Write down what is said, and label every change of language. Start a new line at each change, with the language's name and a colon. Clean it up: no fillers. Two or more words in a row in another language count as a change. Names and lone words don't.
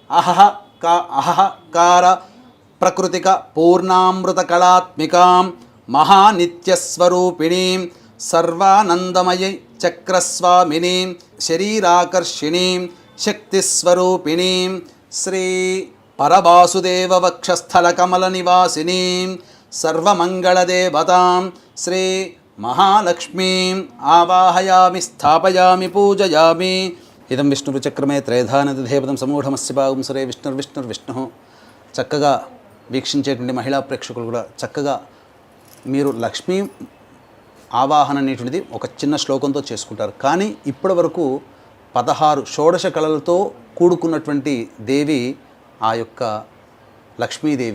Sanskrit: अहकार प्रकृतिक पूर्णामृतकलात्मिकां महानित्यस्वरूपिणीं सर्वानन्दमयी चक्रस्वामिनीं शरीराकर्षिणीं शक्तिस्वरूपिणीं श्री परवासुदेववक्षस्थलकमलनिवासिनीं सर्वमङ्गलदेवतां श्री महालक्ष्मीम् आवाहयामि स्थापयामि पूजयामि। इदं विष्णुचक्रमे त्रयधानदेवतं समूढमस्य भागं सुरे विष्णुर्विष्णुर्विष्णुः।
Telugu: చక్కగా వీక్షించేటువంటి మహిళా ప్రేక్షకులు కూడా చక్కగా మీరు లక్ష్మీ ఆవాహన అనేటువంటిది ఒక చిన్న శ్లోకంతో చేసుకుంటారు. కానీ ఇప్పటి వరకు 16 షోడశ కళలతో కూడుకున్నటువంటి దేవి ఆ యొక్క లక్ష్మీదేవి.